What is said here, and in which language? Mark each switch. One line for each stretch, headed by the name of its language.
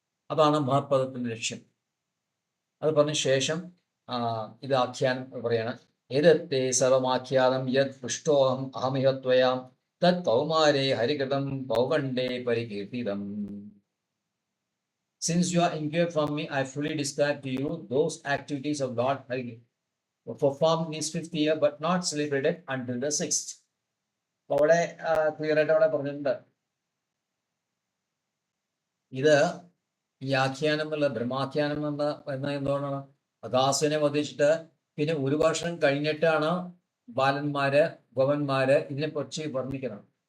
Malayalam: അതാണ് മഹത്പദത്തിന്റെ ലക്ഷ്യം. അത് പറഞ്ഞ ശേഷം ഇത് ആഖ്യാനം പറയാണ്.
Sanskrit: ഏതത്തെ സർവമാഖ്യാതം യത് പൃഷ്ടോഹം അഹമിഹ ത്വയാം തത് കൗമാരേ ഹരികൃതം പൗഗണ്ഡേ പരികീർത്തിതം.
English: Since you are inquired from me, I fully describe to you those activities of Lord Hari performed in his 5th year but not celebrated until the 6th.
Malayalam: അവിടെ ക്ലിയർ ആയിട്ട് അവിടെ പറഞ്ഞിട്ടുണ്ട്. ഇത് ഈ ആഖ്യാനം എന്നുള്ള ബ്രഹ്മാഖ്യാനം എന്ന എന്തുകൊണ്ടാണ്? അഗാസുവിനെ വധിച്ചിട്ട് പിന്നെ 1 വർഷം കഴിഞ്ഞിട്ടാണ് ബാലന്മാര് ഗോപന്മാര് ഇതിനെക്കുറിച്ച് വർണ്ണിക്കണം.